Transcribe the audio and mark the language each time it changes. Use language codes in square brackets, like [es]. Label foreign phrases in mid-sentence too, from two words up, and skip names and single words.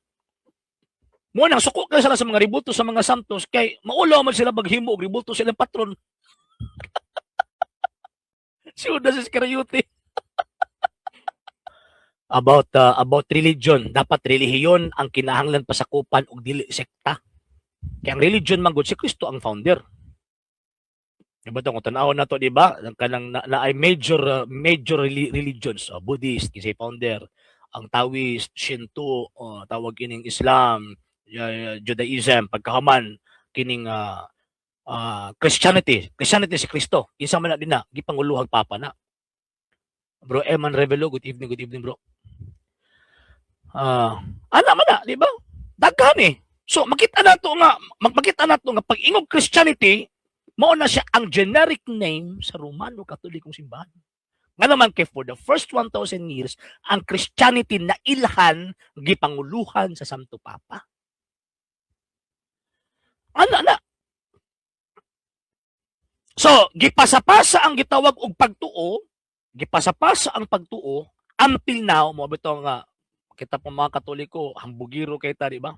[ceb] Mo nang suko ka sila sa mga ribulto sa mga santos kay maulaw man sila maghimo og ribulto sa ilang patron. Si Judas Iscariote. [en] About religion, [ceb] dapat relihiyon ang kinahanglan pasakupan og dili sekta. Kaya ang religion man gud si Kristo ang founder. Diba ito, kung tanaw na to, di ba? Kanang na ay [en] major religions, [ceb] Buddhist, kasi founder, ang Taoist, Shinto, tawag kining Islam, Judaism, pagkahaman, kining Christianity si Kristo. Isa man na din na, gipanguluhang papa na. Bro Eman Revelo, [en] good evening bro. [ceb] Ana man na, di ba? Daghan eh. So, makita na to nga pag ingog Christianity, mao na siya ang [en] generic name [ceb] sa Romano Katolikong simbahan. Nga naman kay [en] for the first 1,000 years, [ceb] ang Christianity na ilhan gipanguluhan sa Santo Papa. Ana. So, gipasa-pasa ang gitawag og pagtuo, gipasa-pasa ang pagtuo [en] until now, [ceb] mo bitaw nga kita po mga Katoliko, hambugiro kay ta, di ba?